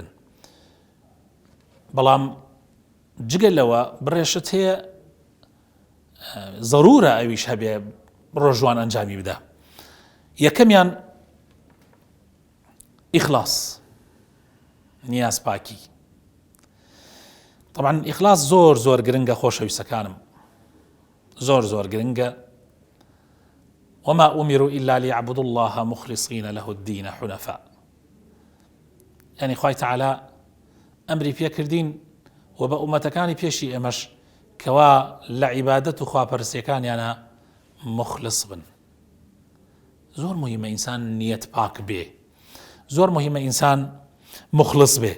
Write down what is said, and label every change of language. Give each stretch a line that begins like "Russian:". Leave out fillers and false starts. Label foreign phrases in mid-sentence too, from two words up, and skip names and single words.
Central Kurdish: بەڵام جگە لەوە بڕێشت هەیە ضرورە ئەویش هەبێ ڕۆژوان ئەنجامی بدە. یەکەمیان ئیخلاص، نیاز پاکی. طبعا ئیخلاص زۆر گرنگە خۆشەویستەکانم، زۆر گرنگە.
Arabic: وما أمروا إلا ليعبدوا الله مخلصين له الدين حنفاء.
Central Kurdish: يعني خوای تعالی ئەمری پێکردین و بە ئومەتەکانی پێشی ئێمەش کەوا لە عیبادەت و خواپەرستیەکانیانە مخلص بن. زۆر مهمە ئینسان نیەت پاک بێ، زۆر مهمە ئینسان مخلص بێ.